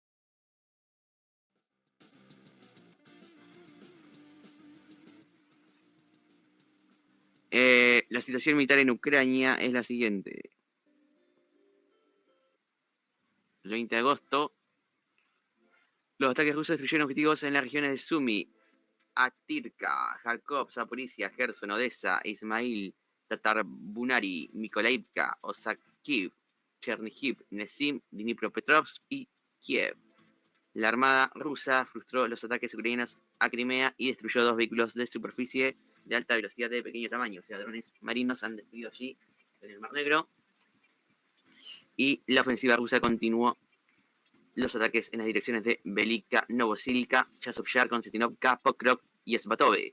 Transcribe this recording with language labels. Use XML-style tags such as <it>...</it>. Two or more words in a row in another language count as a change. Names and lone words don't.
<es>La situación militar en Ucrania es la siguiente. El 20 de agosto, los ataques rusos destruyeron objetivos en las regiones de Sumy, Atirka, Kharkov, Zaporizhia, Gerson, Odessa, Ismail, Tatarbunari, Mykolaiivka, Osakiv, Chernihiv, Nesim, Dnipropetrovsk y Kiev. La armada rusa frustró los ataques ucranianos a Crimea y destruyó 2 vehículos de superficie de alta velocidad de pequeño tamaño, o sea, drones marinos han destruido allí en el Mar Negro. Y la ofensiva rusa continuó los ataques en las direcciones de Velika, Novosílka, Chasiv-Yar, Konstantinovka, Pokrov y Svatove.</es>